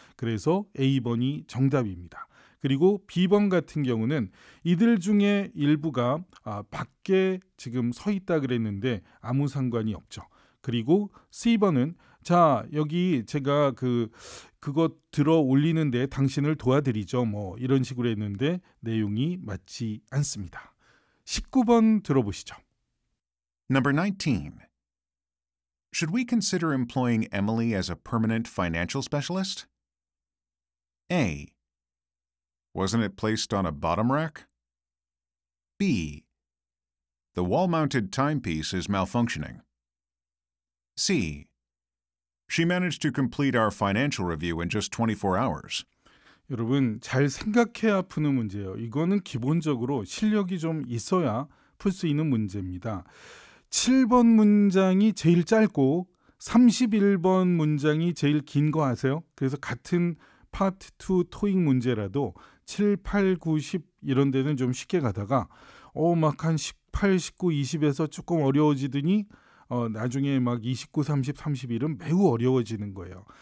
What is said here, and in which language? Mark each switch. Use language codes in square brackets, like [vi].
[ko] 그래서 A번이 정답입니다. 그리고 B번 같은 경우는 이들 중에 일부가 밖에 지금 서 있다 그랬는데 아무 상관이 없죠. 그리고 C번은 자, 여기 제가 그거 들어 올리는데 당신을 도와드리죠. 이런 식으로 했는데 내용이 맞지 않습니다. 19번 들어보시죠. [en] Number 19. Should we consider employing Emily as a permanent financial specialist? A. Wasn't it placed on a bottom rack? B. The wall-mounted timepiece is malfunctioning. C. She managed to complete our financial review in just 24 hours. [ko] 여러분, 잘 생각해야 푸는 문제예요. 이거는 기본적으로 실력이 좀 있어야 풀 수 있는 문제입니다. 7번 문장이 제일 짧고 31번 문장이 제일 긴 거 아세요? 그래서 같은 파트 2 토익 문제라도 7, 8, 9, 10 이런 데는 좀 쉽게 가다가 막 한 18, 19, 20에서 조금 어려워지더니 나중에 막 29, 30, 31은 매우 어려워지는 거예요.